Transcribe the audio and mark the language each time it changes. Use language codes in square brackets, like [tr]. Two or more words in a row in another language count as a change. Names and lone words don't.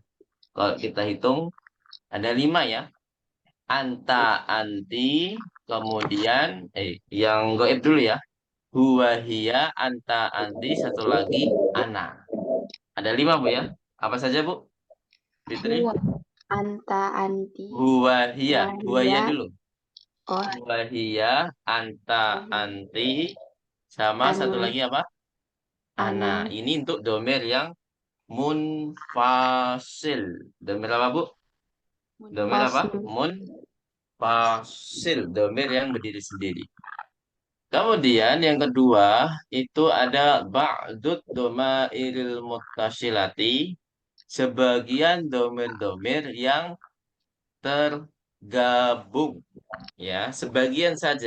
[id] Kalau kita hitung ada 5 ya. [ar] أنت، أنتِ, [id] kemudian yang goib dulu ya. [ar] هو، هي، أنت، أنتِ, [id] satu lagi [ar] ana. Ada 5 Bu ya. Apa saja Bu? Fitri? هو، أنت، أنتِ, هو، هي. هو، هي wahia, [id] dulu. oh, [ar] هو، هي، أنت، أنتِ, [id] sama satu anu, lagi apa? Ana. ana, Ini untuk domir yang munfasil. Domir apa Bu? Domir apa? munfasil, fasil, domir yang berdiri sendiri. Kemudian yang kedua itu ada [ar] بعض الضمائر المتصلة, [id] sebagian domir-domir yang tergabung, ya, sebagian saja.